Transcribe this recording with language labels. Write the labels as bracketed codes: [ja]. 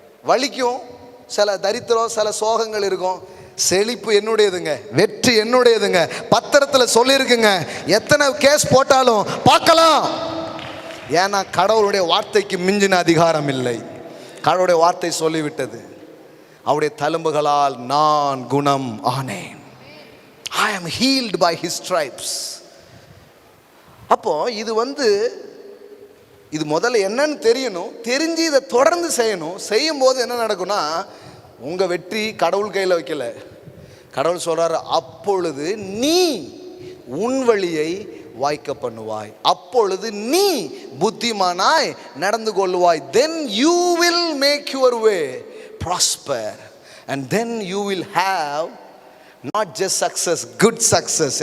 [ta] வலிக்கும், சில தரித்திரம், சில சோகங்கள் இருக்கும். செழிப்பு என்னுடையதுங்க, வெற்றி என்னுடையதுங்க. பத்திரத்தில் சொல்லியிருக்குங்க. எத்தனை கேஸ் போட்டாலும் பார்க்கலாம். ஏன்னா கடவுளுடைய வார்த்தைக்கு மிஞ்சின அதிகாரம் இல்லை. கடவுளுடைய வார்த்தை சொல்லிவிட்டது, அவருடைய தழும்புகளால் நான் குணம் ஆனேன். [en] I am healed by his stripes. [ta] அப்போ இது முதல்ல என்னன்னு தெரியணும். தெரிஞ்சு இதை தொடர்ந்து செய்யணும். செய்யும் போது என்ன நடக்கும்னா, உங்க வெற்றி கடவுள் கையில் வைக்கல. கடவுள் சொல்றாரு, அப்பொழுது நீ உன் வழியை வாய்க்க பண்ணுவாய், அப்பொழுது நீ புத்திமானாய் நடந்து கொள்வாய். [en] Then you will make your way prosper and then you will have not just success, good success.